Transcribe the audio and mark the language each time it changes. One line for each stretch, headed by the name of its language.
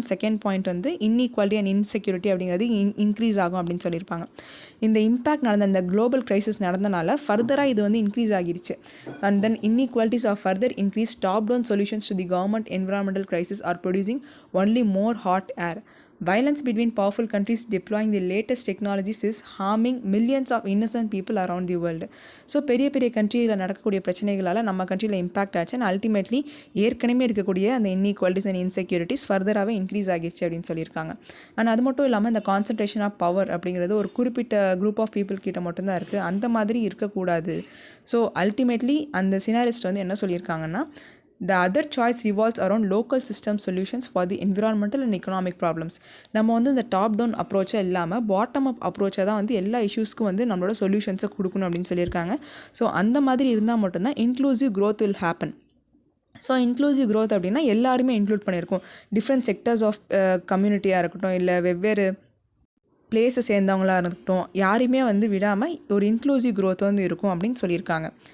Tamil: And second point வந்து inequality and insecurity அப்படிங்கிறது increase ஆகும் அப்படின்னு சொல்லியிருப்பாங்க. இந்த இம்பாக்ட் நடந்த அந்த குளோபல் க்ரைசிஸ் நடந்தனால ஃபர்தராக இது வந்து இன்க்ரீஸ் ஆகிடுச்சு.
English: And then inequalities are further increase. Top down solutions to the government environmental crisis are producing only more hot air. Violence between powerful countries deploying the latest technologies is harming millions of innocent people around the world.
Tamil: So பெரிய பெரிய கண்ட்ரியில் நடக்கக்கூடிய பிரச்சனைகளால் நம்ம கண்ட்ரியில் impact ஆச்சு. And ultimately ஏற்கனவே இருக்கக்கூடிய அந்த இன்இக்வாலிட்டிஸ் அண்ட் இன்செக்யூரிட்டிஸ் ஃபர்தராகவே இன்க்ரீஸ் ஆகிடுச்சு அப்படின்னு சொல்லியிருக்காங்க. ஆனால் அது மட்டும் இல்லாமல் இந்த கான்சன்ட்ரேஷன் ஆஃப் பவர் அப்படிங்கிறது ஒரு குறிப்பிட்ட குரூப் ஆஃப் பீப்புள் கிட்ட மட்டும்தான் இருக்குது, அந்த மாதிரி இருக்கக்கூடாது. ஸோ அல்டிமேட்லி அந்த சினாரிஸ்ட் வந்து என்ன சொல்லியிருக்காங்கன்னா,
English: The other choice revolves around local system solutions for the environmental and economic problems.
Tamil: நம்ம வந்து இந்த டாப் டவுன் அப்ரோச்சை இல்லாமல் பாட்டம் அப் அப்ரோச்சை தான் வந்து எல்லா இஷ்யூஸ்க்கும் வந்து நம்மளோட சொல்யூஷன்ஸை கொடுக்கணும் அப்படின்னு சொல்லியிருக்காங்க. ஸோ அந்த மாதிரி இருந்தால் மட்டும்தான்
English: Inclusive growth will happen.
Tamil: So inclusive growth அப்படின்னா எல்லாருமே இன்க்ளூட் பண்ணியிருக்கோம். டிஃப்ரெண்ட் செக்டர்ஸ் ஆஃப் கம்யூனிட்டியாக இருக்கட்டும், இல்லை வெவ்வேறு பிளேஸை சேர்ந்தவங்களாக இருக்கட்டும், யாரையுமே வந்து விடாமல் ஒரு இன்க்ளூசிவ் growth வந்து இருக்கும் அப்படின்னு சொல்லியிருக்காங்க.